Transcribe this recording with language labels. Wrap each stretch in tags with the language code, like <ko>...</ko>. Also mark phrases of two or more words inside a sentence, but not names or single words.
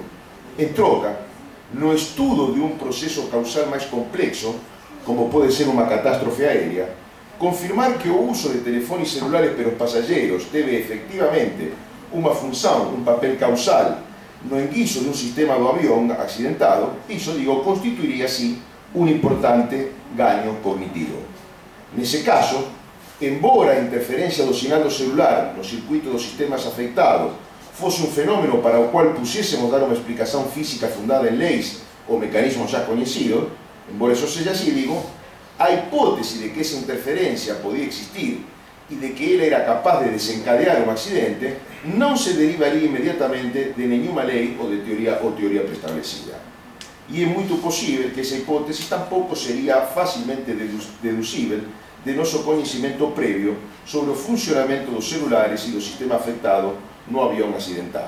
<gl>En troca, no estudo de un proceso causal máis complexo, como pode ser unha catástrofe aérea, confirmar que o uso de teléfonos celulares pelos pasajeros teve efectivamente unha función, un papel causal no enguiso de un sistema do avión accidentado, iso, digo, constituiría así un importante gaño cognitivo. Nese caso, embora a interferencia do sinal do celular no circuito dos sistemas afectados fose un fenómeno para o cual pusiésemos dar unha explicación física fundada en leis ou mecanismos xa coñecidos, embora eso seja así, digo, a hipótese</gl> <es>de que esa interferencia podía existir y de que él era capaz de desencadear un accidente, no se derivaría inmediatamente de ninguna ley o de teoría preestablecida. Y es muy posible que esa hipótesis tampoco sería fácilmente deducible de nuestro conocimiento previo sobre el funcionamiento de los celulares y los sistemas afectados</es> <gl>no avión accidentado.</gl>